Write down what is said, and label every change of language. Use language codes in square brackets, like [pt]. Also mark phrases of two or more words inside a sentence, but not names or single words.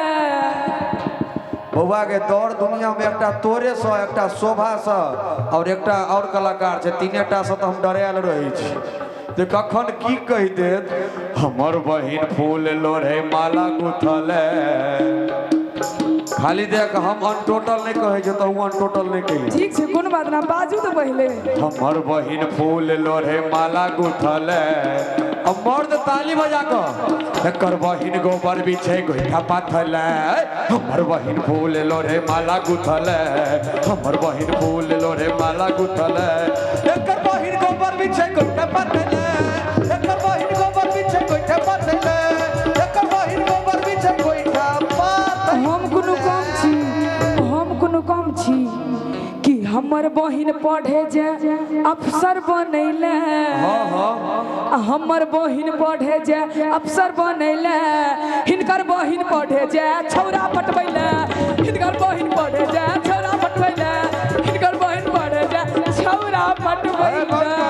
[mai] बौआ के दौड़ दुनिया में एकटा तोरे सँ एकटा शोभा सँ और एकटा और कलाकार छै तीनेटा सँ तो हम डरायल रही छी जे कखन की कहि देत हमर बहिन फूल लोढ़े माला गुथल खाली देख हम अनटोटल नहीं कहे छै तो अनटोटल नहीं कही ठीक छै कोन बात ना बाजू तो पहले हमर बहिन फूल लोढ़े माला गुथल अब मर्द ताली बजा क एकर बहिन गोबर बिछे गोइठा पाथल हमर बहिन फूल लोढ़े माला गुथल हमर बहिन फूल लोढ़े माला गुथल एकर बहिन गोबर बिछे गोइठा पाथल एकर बहिन गोबर बिछे गोइठा पाथल एकर बहिन गोबर बिछे गोइठा पाथल हम कोनो कम छी कि हमर बहिन पढ़े जे अफसर बनैले हमर बहिन पढ़े जे अफसर बनैले हिनकर बहिन पढ़े जे छौरा पटबैले हिनकर बहिन पढ़े जे छौरा पटबैले हिनकर बहिन पढ़े जे छौरा पटबैले।